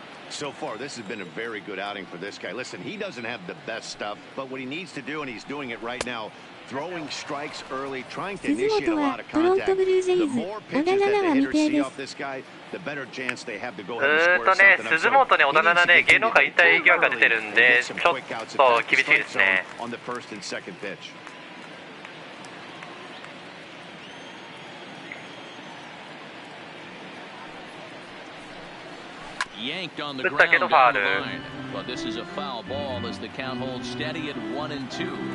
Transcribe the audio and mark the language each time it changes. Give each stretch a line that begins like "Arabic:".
English: So far, this has been a very good outing for this guy. Listen, he doesn't have the best stuff, but what he needs to do, and he's doing it right now, throwing strikes early, trying to initiate a lot of contact. The more pitches that the hitters see off this guy, the better chance they have to go ahead and square something up.
Japanese: 鈴本ね、小田七ね、芸能界引退疑惑が出てるんで、ちょっと厳しいですね。
English: On the first and second pitch.
Japanese: 打ったけどファール。
English: But this is a foul ball as the count holds steady at 1-2.